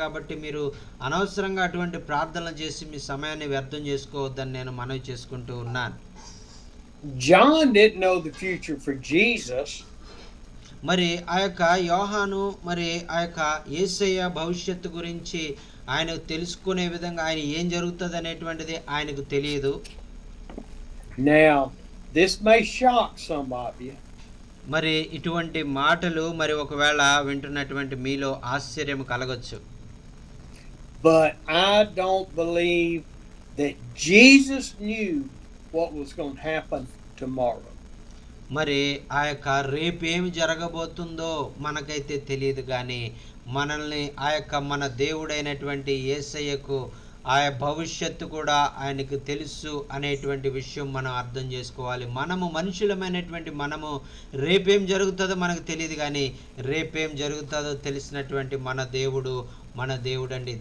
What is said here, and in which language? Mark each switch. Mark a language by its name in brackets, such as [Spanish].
[Telugu] కాబట్టి మీరు అనవసరంగా అటువంటి ప్రార్థనలు చేసి మీ సమయాన్ని వ్యర్థం చేసుకోవద్దని నేను మనవి చేసుకుంటూ ఉన్నాను. [English] John didn't know the future for Jesus. [Telugu] మరి ఆ యొక్క యోహాను మరి ఆ యొక్క యేసయ్య భవిష్యత్తు గురించి ఆయన తెలుసుకునే విధంగా ఆయన ఏం జరుగుతుంది అనేటువంటిది ఆయనకు తెలియదు. [English] Now, this may shock some of you. [Telugu] మరి ఇటువంటి మాటలు మరి ఒకవేళ వింటున్నటువంటి మీలో ఆశ్చర్యం కలగొచ్చు. [English] But I don't believe that Jesus knew what was going to happen tomorrow. [Telugu] మరి ఆ యొక్క రేపు ఏమి జరగబోతుందో మనకైతే తెలియదు కానీ మనల్ని ఆ యొక్క మన దేవుడైనటువంటి యేసయ్యకు ఆ భవిష్యత్తు కూడా ఆయనకు తెలుసు అనేటువంటి విషయం మనం అర్థం చేసుకోవాలి. మనము మనుషులమైనటువంటి మనము రేపేం జరుగుతుందో మనకు తెలియదు కానీ రేపేం జరుగుతుందో తెలిసినటువంటి మన దేవుడు అండి.